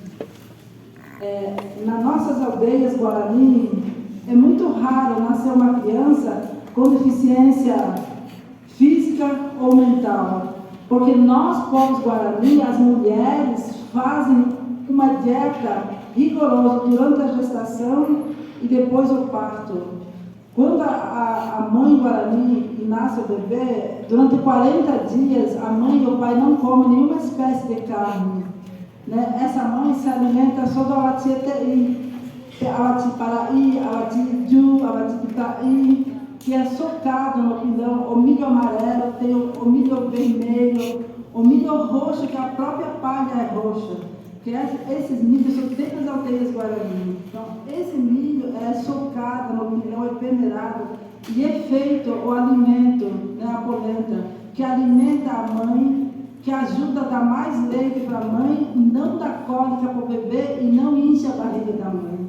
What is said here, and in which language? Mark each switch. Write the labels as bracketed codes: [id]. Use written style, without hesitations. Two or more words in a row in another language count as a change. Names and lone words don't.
[pt] Nas nossas aldeias Guarani, é muito raro nascer uma criança com deficiência física ou mental, porque nós, povos Guarani, as mulheres fazem uma dieta rigorosa durante a gestação e depois o parto. Quando a mãe Guarani nasce o bebê, durante 40 dias a mãe e o pai não comem nenhuma espécie de carne. Né? Essa mãe se alimenta só do awatietei, awatiparaí, awatiju, awatipitaí, que é socado no pilão, o milho amarelo, tem o milho vermelho, o milho roxo, que a própria palha é roxa. Que esses milhos são dentro das aldeias Guarani. Então, esse milho é socado no pilão, é peneirado, e é feito o alimento, né, a polenta, que alimenta a mãe que ajuda a dar mais leite para a mãe, não dá cólica para o bebê e não enche a barriga da mãe.